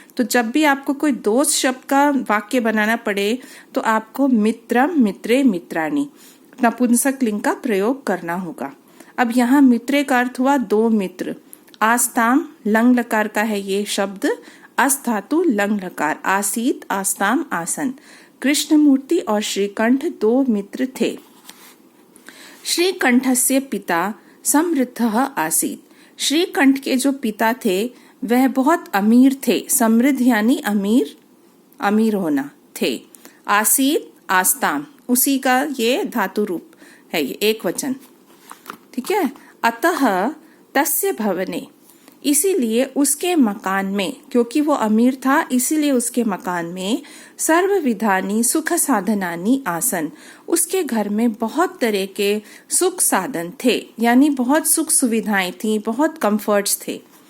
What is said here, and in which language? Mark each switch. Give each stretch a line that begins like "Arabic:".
Hindi: तो जब भी आपको कोई दोस्त शब्द का वाक्य बनाना पड़े तो आपको मित्रम, मित्रे, मित्राणि नपुंसक लिंग का प्रयोग करना होगा। अब यहाँ मित्रे का अर्थ हुआ 2 मित्र। आस्ताम लंग लकार का है ये शब्द, अस धातु लंग लकार, आसीत, आस्ताम, आसन। कृष्णमूर्ति और श्रीकंठ 2 मित्र थे।
Sanskrit: श्रीकंठस्य पिता समृद्धः आसीत्।
Hindi: श्रीकंठ के जो पिता थे वह बहुत अमीर थे। समृद्ध यानी अमीर, अमीर होना थे। आसीत, आस्ताम, उसी का ये धातु रूप है, ये एक वचन। ठीक है,
Sanskrit: अतः तस्य भवने,
Hindi: इसीलिए उसके मकान में, क्योंकि वो अमीर था इसीलिए उसके मकान में
Sanskrit: सर्वविधानि सुख साधनानि आसन,
Hindi: उसके घर में बहुत तरह के सुख साधन थे, यानी बहुत सुख सुविधाएं थी, बहुत कंफर्ट्स थे।